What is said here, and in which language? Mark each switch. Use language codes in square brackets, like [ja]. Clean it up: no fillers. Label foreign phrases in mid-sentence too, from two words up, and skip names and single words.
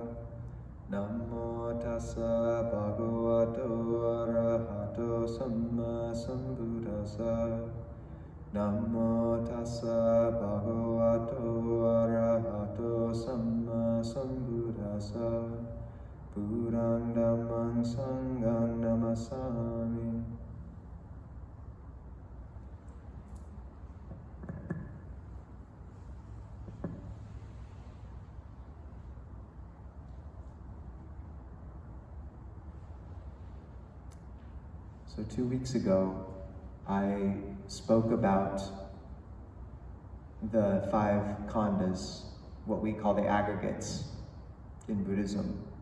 [pi] Namo tassa bhagavato arahato samma sambuddhassa. Namo tassa bhagavato arahato samma sambuddhassa. Buddhaṃ Dhammāṃ Saṅghāṃ Namasami. [en] So 2 weeks ago, I spoke about the 5 khandhas, what we call the aggregates in Buddhism,